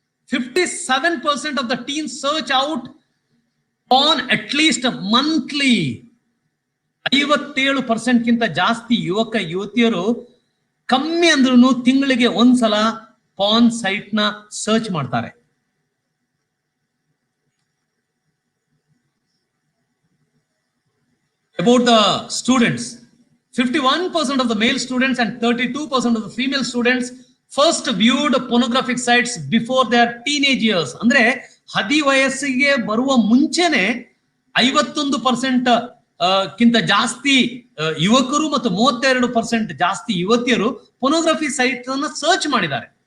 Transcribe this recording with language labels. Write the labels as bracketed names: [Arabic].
[English] 57% of the teens search out on at least monthly. [Kannada] 57% ಗಿಂತ ಜಾಸ್ತಿ ಯುವಕ ಯುವತಿಯರು ಕಮ್ಮಿ ಅಂದ್ರೂ ತಿಂಗಳಿಗೆ ಒಂದ್ಸಲ ಪಾನ್ ಸೈಟ್ ನ ಸರ್ಚ್ ಮಾಡ್ತಾರೆ. [English] About the students, 51% of the male students and 32% of the female students first viewed pornographic sites before their teenage years. [Kannada] ಅಂದ್ರೆ ಹದಿವಯಸ್ಸಿಗೆ ಬರುವ ಮುಂಚೆನೆ 51% ಕಿಂತ ಜಾಸ್ತಿ ಯುವಕರು ಮತ್ತು 32% ಜಾಸ್ತಿ ಯುವತಿಯರು ಪೊನೋಗ್ರಫಿ ಸೈಟ್ ಅನ್ನ ಸರ್ಚ್ ಮಾಡಿದ್ದಾರೆ.